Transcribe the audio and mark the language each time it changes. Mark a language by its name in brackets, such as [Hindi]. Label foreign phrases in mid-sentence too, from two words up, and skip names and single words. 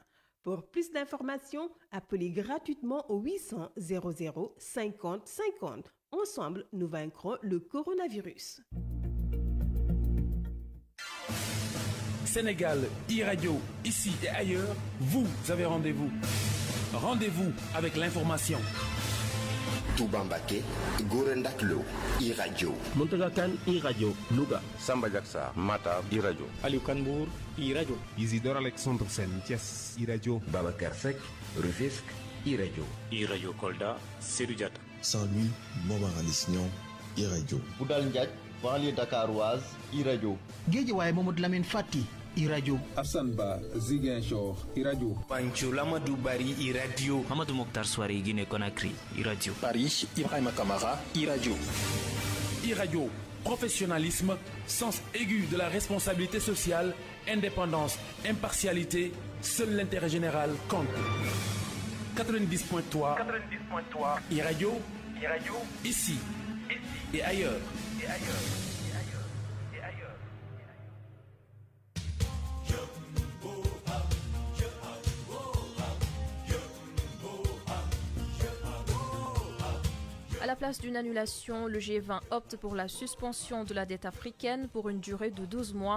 [French] Pour plus d'informations, appelez gratuitement au 800 00 50 50. Ensemble, nous vaincrons le coronavirus. Sénégal, e-radio, ici et ailleurs, vous avez rendez-vous. Rendez-vous avec l'information. Touba Mbacké, Gora Ndak Lo, e-radio. Mountaga Kane, e-radio, Louga. Samba Diaksar, Matam, e-radio. Aliou Kanbour, e-radio. Isidore Alexandre Sen, Thiès, e-radio. Babacar Seck, Rufisque, e-radio. E-radio Kolda, Sédhiou Diatta. Saint-Louis, Montmorency, e-radio. Boudal Ndiaye, banlieue dakaroise, e-radio. Guédiawaye Mamadou Lamine Fati, e-radio. Assane Ba, Ziguinchor, e-radio. Pancho Lamadou Bari, e-radio. Mamadou Mokhtar Souare, Guinée Conakry, e-radio. Paris, Ibrahima Kamara, e-radio. E-radio, professionnalisme, sens aigu de la responsabilité sociale, indépendance, impartialité, seul l'intérêt général compte. 90.3 e-radio, ici et ailleurs. À la place d'une annulation, le G20 opte pour la suspension de la dette africaine pour une durée de 12 mois.